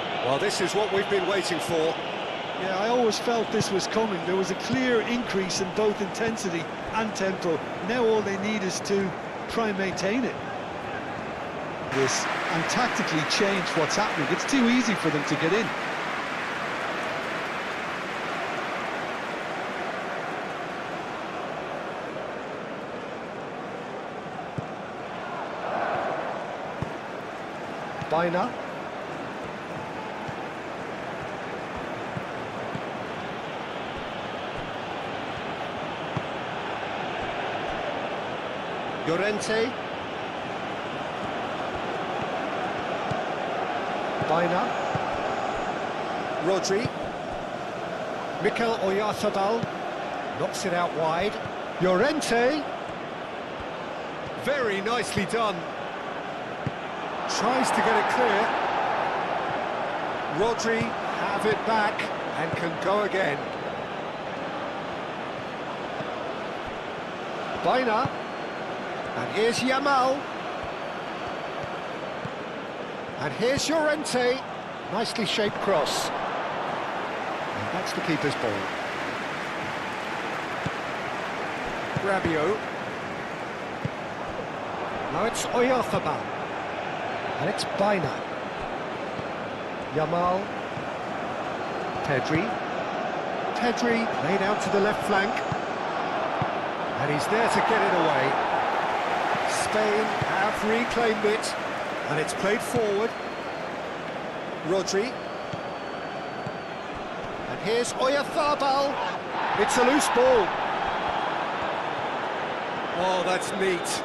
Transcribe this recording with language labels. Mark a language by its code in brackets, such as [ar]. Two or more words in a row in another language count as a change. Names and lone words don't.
[en] Well, this is what we've been waiting for. Yeah, I always felt this was coming. There was a clear increase in both intensity and tempo. Now all they need is to try and maintain it. This and tactically change what's happening. It's too easy for them to get in. Biner. Llorente. Biner. Rodri. Mikel Oyarzabal knocks it out wide. Llorente. Very nicely done. Tries to get it clear. Rodri have it back and can go again. Biner. And here's Yamal. And here's Llorente. Nicely shaped cross. And that's the keeper's ball. Rabiot. Now it's Oyarzabal. And it's Biner. Yamal. Pedri. Pedri laid out to the left flank. And he's there to get it away. Spain have reclaimed it. And it's played forward. Rodri. And here's Oyarzabal. It's a loose ball. Oh, that's neat.